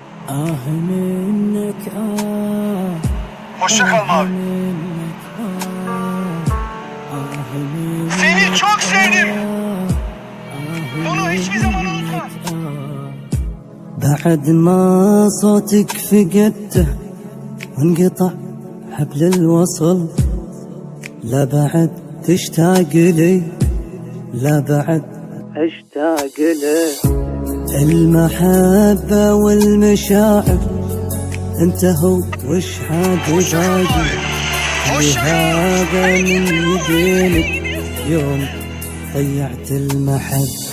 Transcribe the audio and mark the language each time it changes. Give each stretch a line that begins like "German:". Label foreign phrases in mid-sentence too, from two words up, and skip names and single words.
Arabic: منك
Turkish: Hoşça kal Mavi. Seni çok sevdim. Bunu hiçbir zaman unutma.
Arabic: بعد ما صوتك فقدته وانقطع حبل الوصل، لا بعد تشتاق لي، لا بعد اشتاق له. المحبة والمشاعر انتهوا وش حاد باقي، هذا من يدينك يوم ضيعت المحبة.